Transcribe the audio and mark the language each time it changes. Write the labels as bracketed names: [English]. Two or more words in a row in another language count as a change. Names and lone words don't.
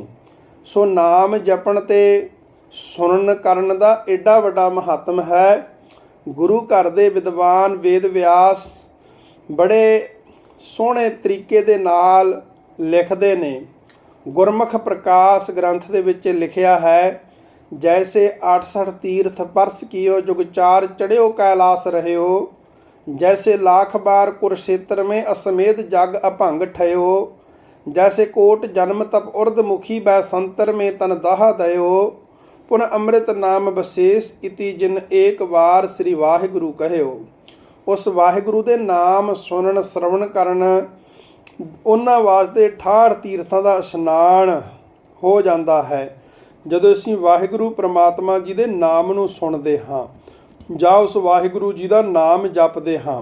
[Punjabi] ਸੋ ਨਾਮ ਜਪਣ ਤੇ ਸੁਣਨ ਕਰਨ ਦਾ ਏਡਾ ਵੱਡਾ ਮਹੱਤਮ ਹੈ। ਗੁਰੂ ਘਰ ਦੇ ਵਿਦਵਾਨ ਵੇਦ ਵਿਆਸ ਬੜੇ ਸੋਹਣੇ ਤਰੀਕੇ ਦੇ ਨਾਲ ਲਿਖਦੇ ਨੇ। ਗੁਰਮੁਖ ਪ੍ਰਕਾਸ਼ ਗ੍ਰੰਥ ਦੇ ਵਿੱਚ ਲਿਖਿਆ ਹੈ [Braj] जैसे 68 तीर्थ परस कियो जुग चार चढ़ियो कैलाश रह्यो। जैसे लाख बार कुरुक्षेत्र में असमेत जग अभंग ठयो। जैसे कोट जन्म तप उर्द मुखी बैसंतर में तन दाह दयो। पुन अमृत नाम बसेस इति जिन एक बार श्री वाहिगुरु कहयो। [Punjabi] ਉਸ ਵਾਹਿਗੁਰੂ ਦੇ ਨਾਮ ਸੁਣਨ ਸਰਵਣ ਕਰਨ ਉਹਨਾਂ ਵਾਸਤੇ 68 ਤੀਰਥਾਂ ਦਾ ਇਸ਼ਨਾਨ ਹੋ ਜਾਂਦਾ ਹੈ ਜਦੋਂ ਅਸੀਂ ਵਾਹਿਗੁਰੂ ਪ੍ਰਮਾਤਮਾ ਜੀ ਦੇ ਨਾਮ ਨੂੰ ਸੁਣਦੇ ਹਾਂ ਜਾਂ ਉਸ ਵਾਹਿਗੁਰੂ ਜੀ ਦਾ ਨਾਮ ਜਪਦੇ ਹਾਂ।